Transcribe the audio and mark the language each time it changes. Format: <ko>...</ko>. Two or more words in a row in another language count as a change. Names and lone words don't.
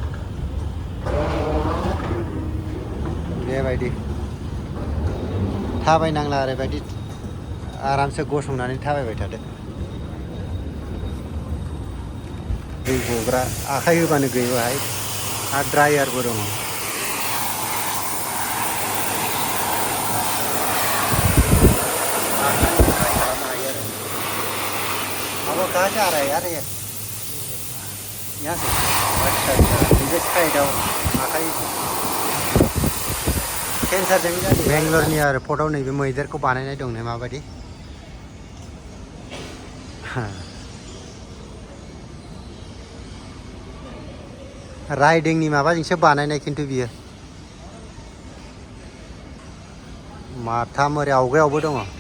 <brx>बेबायदि थाबायनांला ओरैबायदि आरामसे गसंनानै थाबायबाय थादो दै गग्रा आखाइ होबानो गयो बाहाय आरो ड्रायारबो दङ</brx> <hi>अब कहाँ से आ रहा है यार ये यहाँ से अच्छा इधर साइडआव आखाइ</hi> <brx>केन्सारजों जादों बेंगलरनि एयारपर्टआव नैबे मैदेरखौ बानायनाय दं नै माबायदि राइडिंनि माबाजोंसो बानायनाय खिन्थु बियो माथाम ओरै आवगायावबो दङ</brx>